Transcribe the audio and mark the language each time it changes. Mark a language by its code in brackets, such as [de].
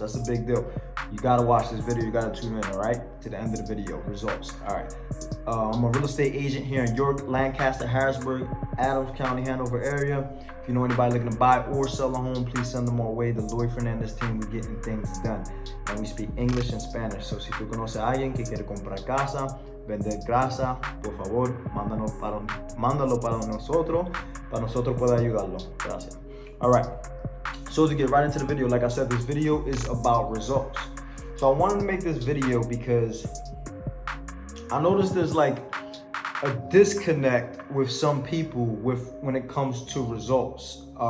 [en] That's a big deal. You gotta watch this video. You gotta tune in, all right? To the end of the video. Results. All right. I'm a real estate agent here in York, Lancaster, Harrisburg, Adams County, Hanover area. If you know anybody looking to buy or sell a home, please send them our way. The Lloyd Fernandez team, we're getting things done. And we speak English and Spanish. [es] So si tú conoces a alguien que quiere comprar casa, vender casa, por favor, mándalo para nosotros poder ayudarlo. Gracias. [en] All right. So to get right into the video, like I said, this video is about results. So I wanted to make this video because I noticed there's like a disconnect with some people when it comes to results.